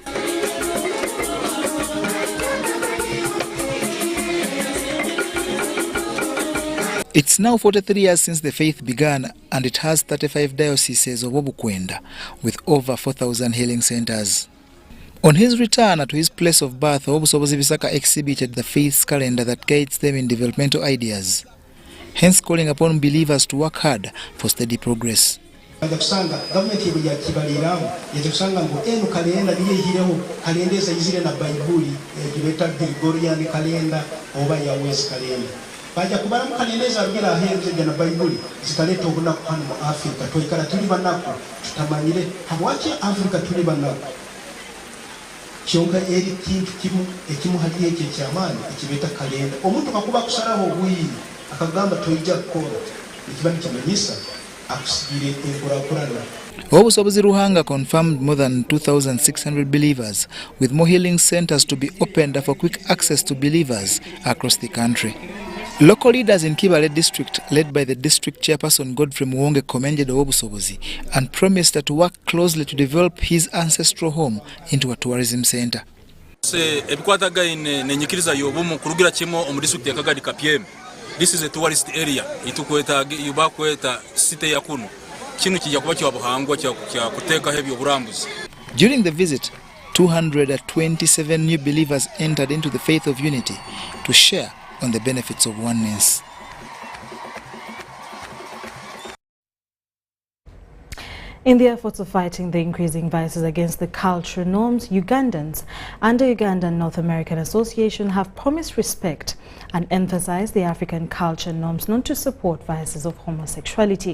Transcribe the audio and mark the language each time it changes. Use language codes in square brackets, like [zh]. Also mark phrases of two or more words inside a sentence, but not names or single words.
[en] It's now 43 years since the faith began, and it has 35 dioceses of Obukwenda with over 4,000 healing centers. On his return to his place of birth, Obusobozi Bisaka exhibited the faith's calendar that guides them in developmental ideas, hence calling upon believers to work hard for steady progress. [nyo] Government ya kibaliramu yatusanga ngo eno kalenda biyehireho kalendeza izire na Bible yibeta Gregorian kalenda oba ya West kalenda baja kubara mu kalendeza agira ahenze na Bible zikaleta obuna kwa mu Africa toikara tuli banako tutamanyire habwaki Africa tuli banako kyonga eri kintu kimu hadiye cye cyamani ikibeta kalenda omuntu kakuba kusaraho buyi akagamba toija kora ikibani kimanyisa. [en] Obusobozi Ruhanga confirmed more than 2,600 believers, with more healing centers to be opened for quick access to believers across the country. Local leaders in Kibale district, led by the district chairperson Godfrey Muwonge, commended Obusobozi and promised to work closely to develop his ancestral home into a tourism center. This is a tourist area. [nyo] Itukweta yubakweta site ya kunu. Kinu kijja kuba kya buhangwa kya kuteka hebyo burambuzi. [en] During the visit, 227 new believers entered into the faith of unity to share on the benefits of oneness. In the efforts of fighting the increasing vices against the cultural norms, Ugandans and the Ugandan North American Association have promised respect and emphasized the African culture norms not to support vices of homosexuality.